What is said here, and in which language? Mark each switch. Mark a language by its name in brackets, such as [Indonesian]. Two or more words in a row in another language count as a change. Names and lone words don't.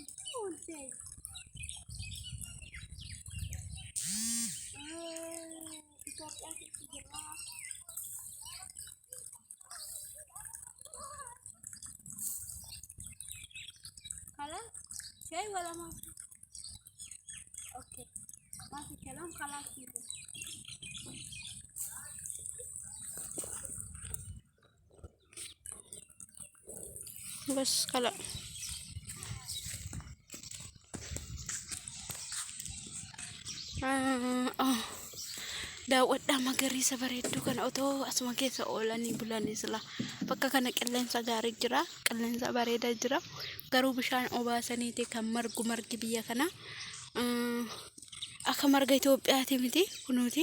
[Arabic] قلت خلاص شيء ولا ما في؟ اوكي ما في كلام خلاص كده. بس خلاص. [Oromo] daawwadhaa magariisa bareedduu kana otoo asuma keessa oolanii bulanii sila bakka kana qilleensa gaarii jira, qilleensa bareedaa jira. Garuu bishaan obaasaniiti kan margi biyya kana akka marga Itoophiyaati miti kunuuti.